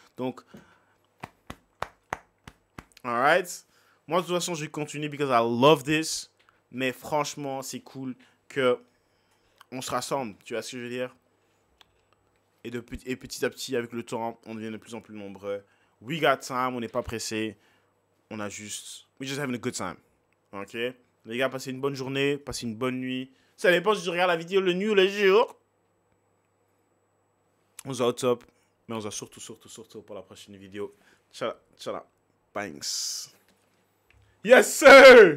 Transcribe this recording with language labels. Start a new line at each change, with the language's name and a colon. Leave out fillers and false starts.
French: Donc, alright. Moi, de toute façon, je vais continuer
English: because I love this.
French: Mais franchement, c'est cool que on se rassemble. Tu vois ce que je veux dire? Et petit à petit, avec le temps, on devient de plus en plus nombreux.
English: We got time,
French: on n'est pas pressé.
English: We just having a good time.
French: Ok? Les gars, passez une bonne journée, passez une bonne nuit. Ça dépend si je regarde la vidéo le nuit ou le jour. On se voit au top. Mais on se voit surtout pour la prochaine vidéo. Ciao.
English: Thanks. Yes, sir!